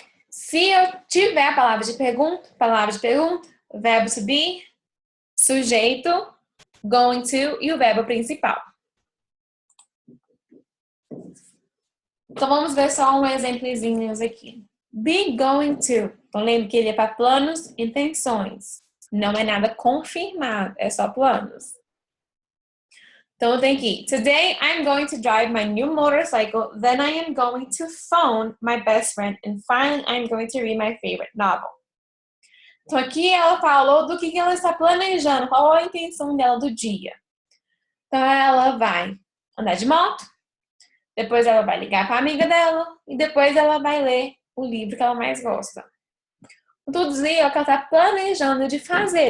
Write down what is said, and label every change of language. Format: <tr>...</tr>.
<pt>Se eu tiver a palavra de pergunta, verbo to be, sujeito, going to e o verbo principal. Então, vamos ver só um exemplozinho aqui. Be going to. Então, lembre que ele é para planos, intenções. Não é nada confirmado, é só planos. Então, tem aqui.</pt> <en>Today, I'm going to drive my new motorcycle. Then I am going to phone my best friend. And finally, I'm going to read my favorite novel.</en> <pt>Então, aqui ela falou do que ela está planejando. Qual a intenção dela do dia. Então, ela vai andar de moto. Depois ela vai ligar para a amiga dela. E depois ela vai ler o livro que ela mais gosta. Tudo isso é o que ela está planejando de fazer.</pt>